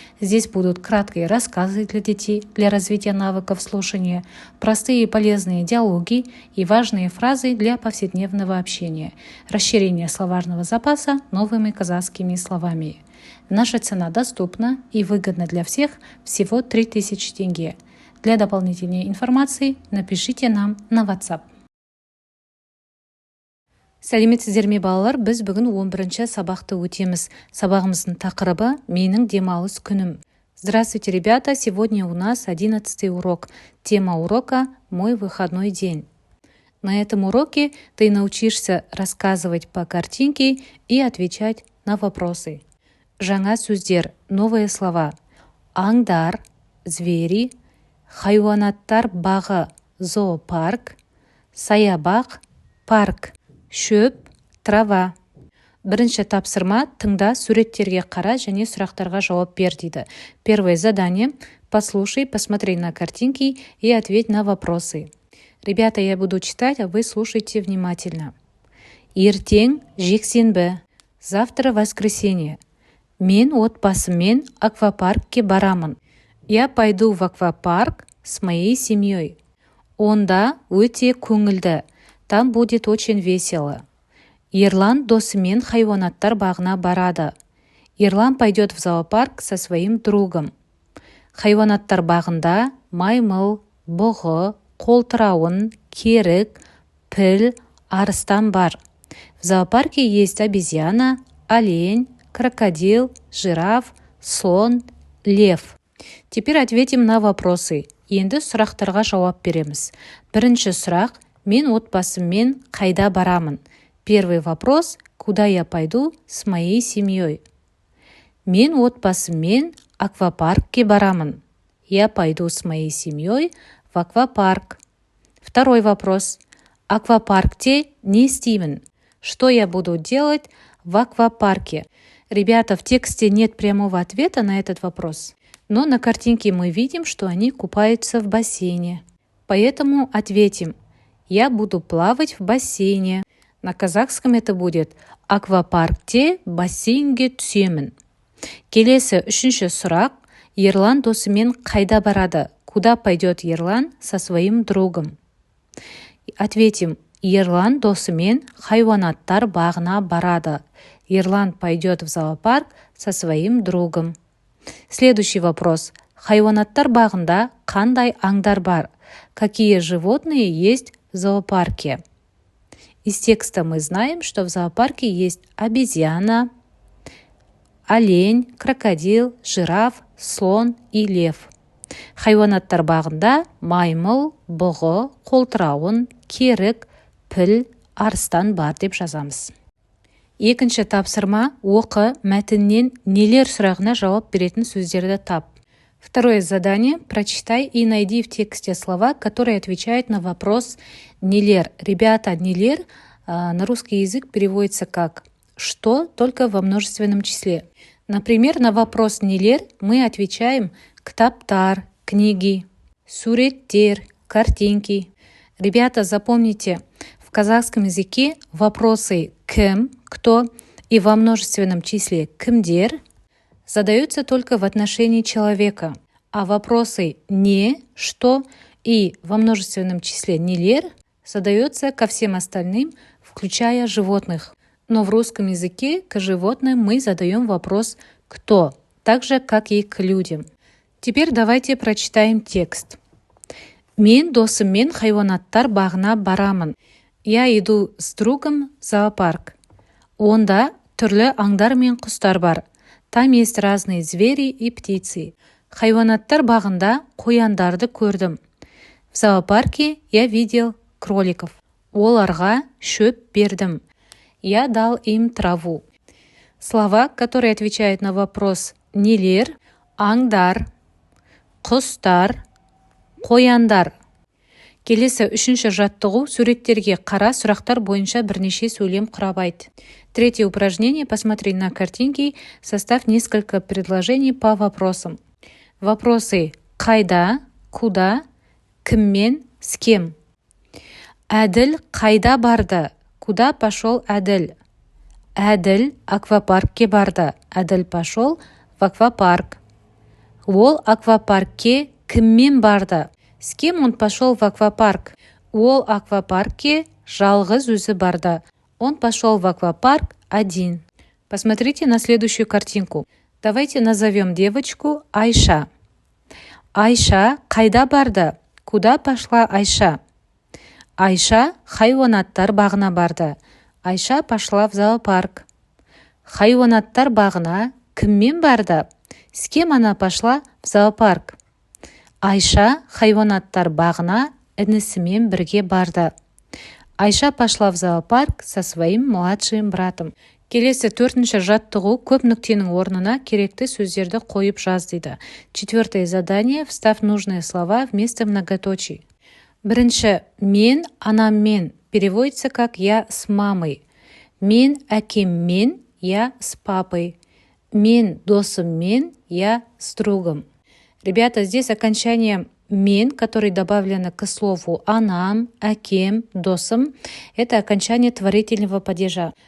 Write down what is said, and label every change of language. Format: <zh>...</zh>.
<ru>Здесь будут краткие рассказы для детей для развития навыков слушания, простые и полезные диалоги и важные фразы для повседневного общения, расширение словарного запаса новыми казахскими словами. Наша цена доступна и выгодна для всех, всего 3000 тенге. Для дополнительной информации напишите нам на WhatsApp.</ru> <kk>Сәлеметсіздер ме балалар, біз бүгін 11-ші сабақты өтеміз. Сабағымыздың тақырыбы «Менің демалыс күнім».</kk> <ru>Здравствуйте, ребята! Сегодня у нас 11-й урок. Тема урока «Мой выходной день». На этом уроке ты научишься рассказывать по картинке и отвечать на вопросы.</ru> <kk>Жаңа сөздер,</kk> <ru>новые слова.</ru> <kk>Аңдар,</kk> <ru>звери,</ru> <kk>хайуанаттар бағы, зоопарк, саябақ, парк. Шөп,</kk> <ru>трава.</ru> <kk>Бірінші тапсырма тыңда, суреттерге қара және сұрақтарға жауап бер дейді.</kk> <ru>Первое задание. Послушай, посмотри на картинки и ответь на вопросы. Ребята, я буду читать, а вы слушайте внимательно.</ru> <kk>Ертең жексенбі.</kk> <ru>Завтра воскресенье.</ru> <kk>Мен отбасыммен аквапаркке барамын.</kk> <ru>Я пойду в аквапарк с моей семьей.</ru> <kk>Онда өте көңілді.</kk> <ru>Там будет очень весело.</ru> <kk>Ерлан досымен хайуанаттар бағына барады.</kk> <ru>Ерлан пойдет в зоопарк со своим другом.</ru> <kk>Хайуанаттар бағында маймыл, бұғы, қолтырауын, керік, піл, арыстан бар.</kk> <ru>В зоопарке есть обезьяна, олень, крокодил, жираф, слон, лев. Теперь ответим на вопросы.</ru> <kk>Енді сұрақтарға жауап береміз. Бірінші сұрақ. Мен отбасыммен қайда барамын?</kk> <ru>Первый вопрос. Куда я пойду с моей семьей?</ru> <kk>Мен отбасыммен аквапаркке барамын.</kk> <ru>Я пойду с моей семьей в аквапарк. Второй вопрос.</ru> <kk>Аквапаркте не істеймін?</kk> <ru>Что я буду делать в аквапарке? Ребята, в тексте нет прямого ответа на этот вопрос, но на картинке мы видим, что они купаются в бассейне. Поэтому ответим. Я буду плавать в бассейне. На казахском это будет</ru> <kk>аквапаркте бассейнге түсемін. Келесі үшінші сұрақ. Ерлан досымен қайда барады?</kk> <ru>Куда пойдет Ерлан со своим другом? Ответим.</ru> <kk>Ерлан досымен хайуанаттар бағына барады.</kk> <ru>Ерлан пойдет в зоопарк со своим другом. Следующий вопрос.</ru> <kk>Хайуанаттар бағында қандай аңдар бар?</kk> <ru>Какие животные есть в зоопарке? Из текста мы знаем, что в зоопарке есть обезьяна, олень, крокодил, жираф, слон и лев.</ru> <kk>Хайуанаттар бағында маймыл, бұғы, қолтырауын, керік, піл, арыстан бар деп жазамыз. Екінші тапсырма. Оқы, мәтіннен нелер сұрағына жауап беретін сөздерді тап.</kk> <ru>Второе задание. Прочитай и найди в тексте слова, которые отвечают на вопрос «нелер». Ребята, «нелер» на русский язык переводится как «что», только во множественном числе. Например, на вопрос «нелер» мы отвечаем «ктаптар», «книги», «суреттер», «картинки». Ребята, запомните, в казахском языке вопросы «кім», «кто» и во множественном числе «кімдер» задаются только в отношении человека, а вопросы «не», «что» и во множественном числе «нелер» задаются ко всем остальным, включая животных. Но в русском языке к животным мы задаем вопрос «кто», так же, как и к людям. Теперь давайте прочитаем текст.</ru> <kk>Мен досыммен хайуанаттар бағына барамын.</kk> <ru>Я иду с другом в зоопарк.</ru> <kk>Онда түрлі аңдар мен құстар бар.</kk> <ru>Там есть разные звери и птицы.</ru> <kk>Хайуанаттар бағында қояндарды көрдім.</kk> <ru>В зоопарке я видел кроликов.</ru> <kk>Оларға шөп бердім.</kk> <ru>Я дал им траву. Слова, которые отвечают на вопрос «нелер», «аңдар», «құстар», «қояндар».</ru> <kk>Келесі үшінші жаттығу суреттерге қара, сұрақтар бойынша бірнеше сөйлем құрабайды.</kk> <ru>Третье упражнение. Посмотри на картинки, составь несколько предложений по вопросам. Вопросы: қайда, куда, кіммен, с кем.</ru> <kk>Әділ қайда барды?</kk> <ru>Куда пошел Әділ?</ru> <kk>Әділ аквапаркке барды.</kk> <ru>Әділ пошел в аквапарк.</ru> <kk>Ол аквапаркке кіммен барды?</kk> <ru>С кем он пошел в аквапарк?</ru> <kk>Ол аквапаркке жалғыз өзі барды.</kk> <ru>Он пошел в аквапарк один. Посмотрите на следующую картинку. Давайте назовем девочку Айша.</ru> <kk>Айша қайда барды?</kk> <ru>Куда пошла Айша?</ru> <kk>Айша хайуанаттар бағына барды.</kk> <ru>Айша пошла в зоопарк.</ru> <kk>Хайуанаттар бағына кіммен барды?</kk> <ru>С кем она пошла в зоопарк?</ru> <kk>Айша хайуанаттар бағына інісімен бірге барды.</kk> <ru>Айша пошла в зоопарк со своим младшим братом.</ru> <kk>Келесі төртінші жаттығу: көп нүктенің орнына керекті сөздерді қойып жаз дейді.</kk> <ru>Четвертое задание. Вставь нужные слова вместо многоточий. Бірінші: мен анаммен переводится как я с мамой.</ru> <kk>Мен әкеммен,</kk> <ru>я с папой.</ru> <kk>Мен досыммен,</kk> <ru>я с другом. Ребята, здесь окончание «мен», которое добавлено к слову «анам», «акем», «досом», это окончание творительного падежа.</ru>